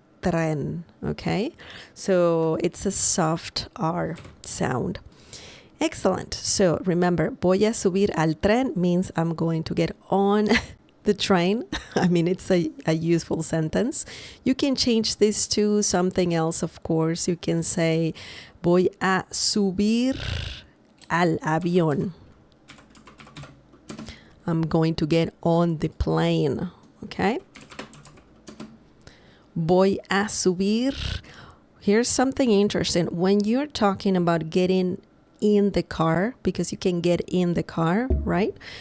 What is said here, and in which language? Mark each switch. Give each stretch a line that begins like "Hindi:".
English: Tren, okay? So it's a soft R sound. Excellent. So remember,
Spanish: voy a subir al tren
English: means I'm going to get on the train. I mean, it's a useful sentence. You can change this to something else, of course. You can say,
Spanish: voy a subir al avión.
English: I'm going to get on the plane, okay?
Spanish: Voy a subir.
English: Here's something interesting. When you're talking about getting in the car, because you can get in the car, right?